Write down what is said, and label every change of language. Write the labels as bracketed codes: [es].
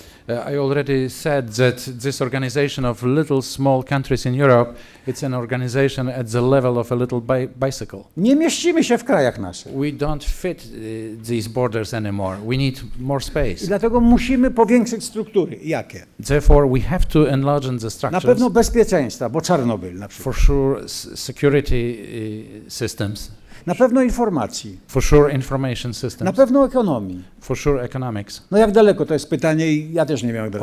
[en] I already said that this organization of little small countries in Europe, it's an organization at the level of a little bicycle. [pl] Nie mieścimy się w krajach naszych. [en] We don't fit these borders anymore. We need more space. [pl] I dlatego musimy powiększyć struktury. Jakie? [en] Therefore, we have to enlarge the [pl] Na [en] structures. [pl] pewno bezpieczeństwa, bo Czarnobyl na przykład. [en] For sure, security systems. [pl] Na pewno informacji. [en] For sure, information systems. [pl] Na pewno ekonomii. [en] For sure, economics. [pl] No jak daleko to jest pytanie i ja też nie wiem jak daleko.